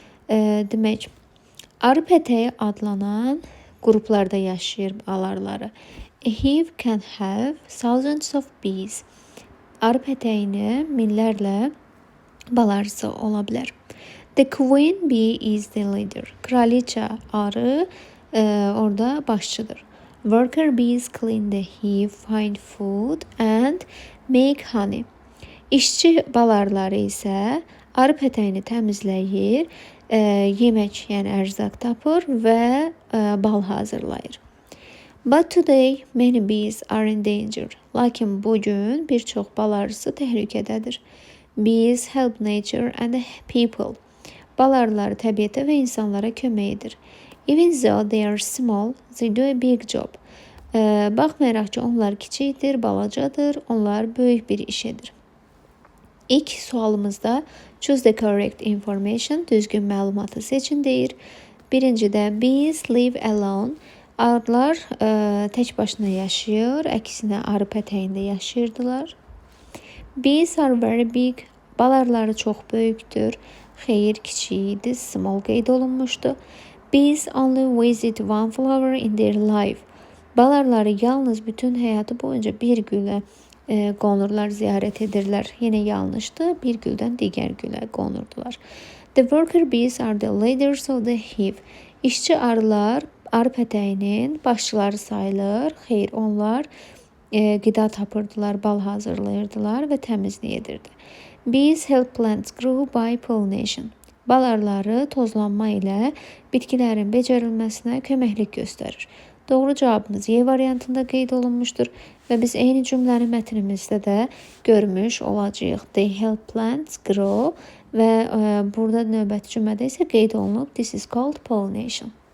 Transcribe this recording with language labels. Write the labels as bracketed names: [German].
[Azerbaijani] Demək, arı pətəyi adlanan qruplarda yaşayır bal arıları. [English] A hive can have thousands of bees. [Azerbaijani] Arı pətəyini minlərlə bal arısı ola bilər. [English] The queen bee is the leader. [Azerbaijani] Kraliça arı orada başçıdır. [English] Worker bees clean the hive, find food and make honey. [Azerbaijani] İşçi bal arıları isə arı pətəyini təmizləyir, yemək, yəni ərzaq tapır və bal hazırlayır. [English] But today many bees are in danger. [Azerbaijani] Lakin bugün bir çox bal arısı təhlükədədir. [English] Bees help nature and people. [Azerbaijani] Bal arıları təbiətə və insanlara kömək edir. [English] Even though they are small, they do a big job. [Azerbaijani] Baxmayaraq ki, onlar kiçikdir, balacadır, onlar böyük bir iş edir. İlk sualımızda [English] choose the correct information, [Azerbaijani] düzgün məlumatı seçin deyir. Birincidə [English] bees live alone. [Azerbaijani] Arılar tək başına yaşayır, əksinə arı pətəyində yaşayırdılar. [English] Bees are very big. [Azerbaijani] Bal arıları çox böyükdür. Xeyr, kiçik idi, small qeyd olunmuşdu. [English] Bees only visit one flower in their life. [Azerbaijani] Bal arıları yalnız bütün həyatı boyunca bir gülə qonurlar, ziyarət edirlər. Yenə yanlışdı, bir güldən digər gülə qonurdular. [English] The worker bees are the leaders of the hive. [Azerbaijani] İşçi arılar arı pətəyinin başçıları sayılır. Xeyr, onlar qida tapırdılar, bal hazırlayırdılar və təmizlik edirdi. [English] Bees help plants grow by pollination. [Azerbaijani] Bal arıları tozlanma ilə bitkilərin becərilməsinə köməklik göstərir. Doğru cavabımız Y variantında qeyd olunmuşdur və biz eyni cümləni mətnimizdə də görmüş olacağıq. [English] They help plants grow [Azerbaijani] və burada növbəti cümlədə isə qeyd olunub [English] this is called pollination.